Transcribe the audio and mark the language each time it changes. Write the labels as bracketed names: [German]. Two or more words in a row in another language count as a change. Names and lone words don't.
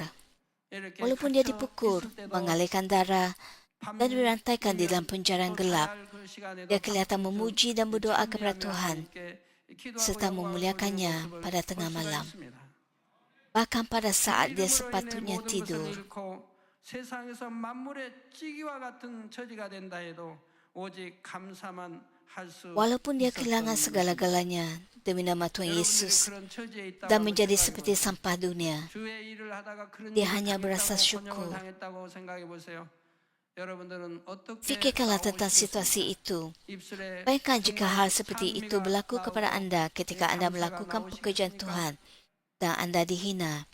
[Malay] Walaupun dia dipukul, mengalirkan darah, dan dirantaikan di dalam penjara yang gelap, dia kelihatan memuji dan berdoa kepada Tuhan, serta memuliakannya pada tengah malam. Bahkan pada saat dia sepatutnya tidur. [Korean] 세상에서 만물의 찌기와 같은 처지가 된다 해도 오직 감사만 할 수 [Malay] Walaupun dia kehilangan segala-galanya demi nama Tuhan Yesus dan menjadi seperti sampah dunia, dia hanya berasa syukur. Fikirkanlah tentang situasi itu. Bayangkan jika hal seperti itu berlaku kepada anda ketika anda melakukan pekerjaan Tuhan dan anda dihina.